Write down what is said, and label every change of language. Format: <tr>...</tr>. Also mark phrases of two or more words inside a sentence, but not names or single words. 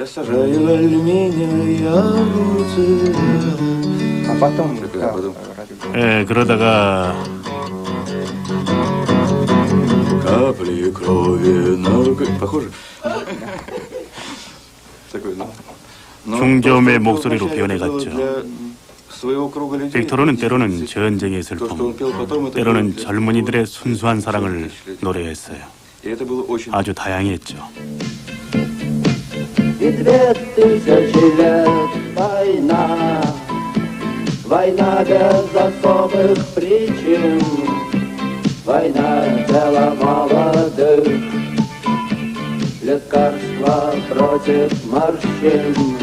<ko>그러다가 중저음의 목소리로 변해갔죠. 빅토르는 때로는 전쟁의 슬픔, 때로는 젊은이들의 순수한 사랑을 노래했어요. 아주 다양했죠.</ko> <ru>Война без особых причин, война тела молодых, лекарства против морщин.</ru>